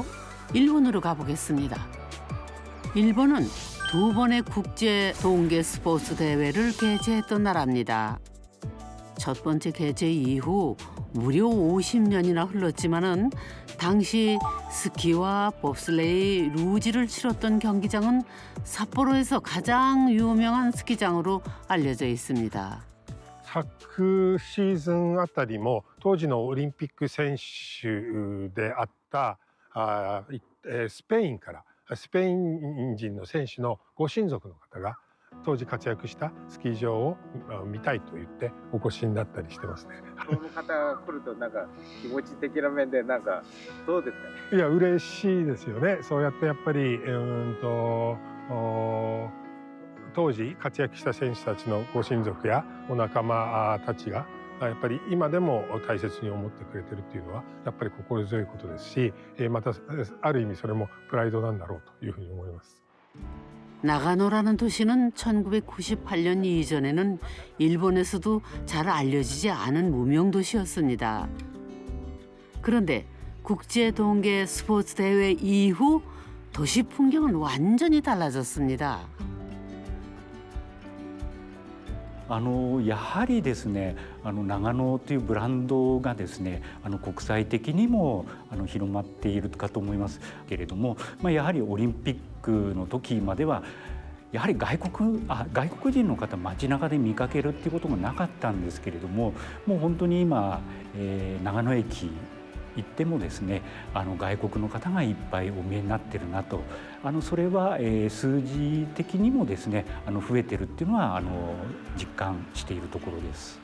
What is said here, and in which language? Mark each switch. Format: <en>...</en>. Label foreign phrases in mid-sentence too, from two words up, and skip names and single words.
<ko>일본으로 가보겠습니다. 일본은 2번의 국제 동계 스포츠 대회를 개최했던 나라입니다. 첫 번째 개최 이후 무려 50년이나 흘렀지만은 당시 스키와 봅슬레이, 루지를 치렀던 경기장은 삿포로에서 가장 유명한 스키장으로 알려져 있습니다.</ko> <ja>昨シーズンあたりも当時のオリンピック選手であったスペインからスペイン人の選手のご親族の方が当時活躍したスキー場を見たいと言ってお越しになったりしてますね。この方が来るとなんか気持ち的な面でなんかどうですかね。いや嬉しいですよね。そうやってやっぱり当時活躍した選手たちのご親族やお仲間たちがやっぱり今でも大切に思ってくれてるっていうのはやっぱり心強いことですし、またある意味それもプライドなんだろうというふうに思います。</ja> <ko>나가노라는 도시는 1998년 이전에는 일본에서도 잘 알려지지 않은 무명 도시였습니다. 그런데 국제 동계 스포츠 대회 이후 도시 풍경은 완전히 달라졌습니다.</ko> <ja>やはりですね長野というブランドがですね国際的にも広まっているかと思いますけれども、やはりオリンピックの時まではやはり外国人の方街中で見かけるっていうことがなかったんですけれども、もう本当に今、長野駅行ってもですね外国の方がいっぱいお見えになってるなとそれは、数字的にもですね増えてるっていうのは実感しているところです。</ja>